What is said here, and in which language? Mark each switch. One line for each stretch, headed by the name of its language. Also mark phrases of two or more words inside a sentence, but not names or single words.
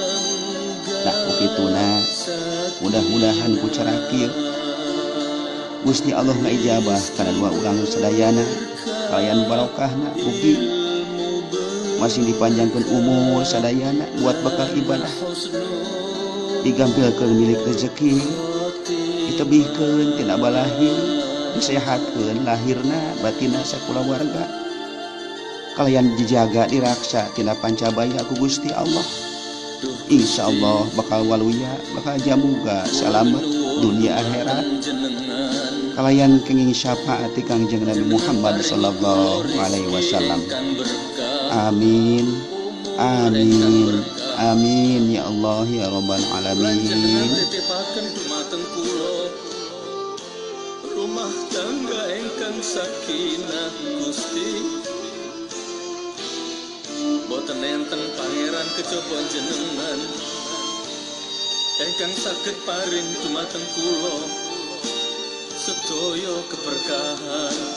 Sundanese: Nah ukituna mudah-mudahan ku cara kieu Gusti Allah ngaijabah kana dua urang sadayana kalayan barokahna mugi masih dipanjangkeun umur sadayana buat bakal ibadah, digampilkeun milik rezeki, ditebihkeun tina balahi, disehatkeun lahirna batinna sakulawarga, kalayan dijaga diraksa tina pancabaya ku Gusti Allah. Insyaallah bakal waluya bakal jamuga salamet dunia akhirat kalayan kenging syafaat ti Kangjeng Nabi Muhammad
Arabic: صلى الله عليه وسلم. آمين آمين آمين يا الله يا رب العالمين.
Javanese: Rumah tangga engkang sakinah Gusti, boten enten pangeran kejaba jenengan engkang saged paring dumateng kula sedaya keberkahan.